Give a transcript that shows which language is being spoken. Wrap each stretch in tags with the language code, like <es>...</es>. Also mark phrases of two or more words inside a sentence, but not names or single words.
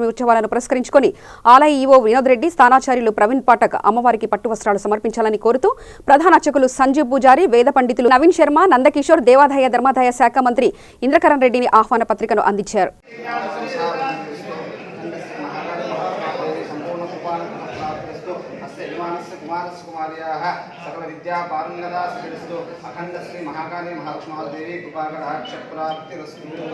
<te>ఉత్సవాలను పురస్కరించుకుని ఆలయ ఈవో వినోద్ రెడ్డి, స్థానాచార్యులు ప్రవీణ్ పాఠక్ అమ్మవారికి పట్టు వస్త్రాలు సమర్పించాలని కోరుతూ ప్రధాన అర్చకులు సంజీవ్ పూజారి, వేద పండితులు నవీన్ శర్మ, నందకిషోర్, దేవాదాయ ధర్మాదాయ శాఖ మంత్రి ఇంద్రకరణ్ రెడ్డిని ఆహ్వాన పత్రికను అందించారు.</te> <sa>सकल विद्या पारंगता सिद्धिस्तु अखंड श्री महाकाली महालक्ष्मी कृपाकटाक्ष प्राप्तिरस्तु.</sa>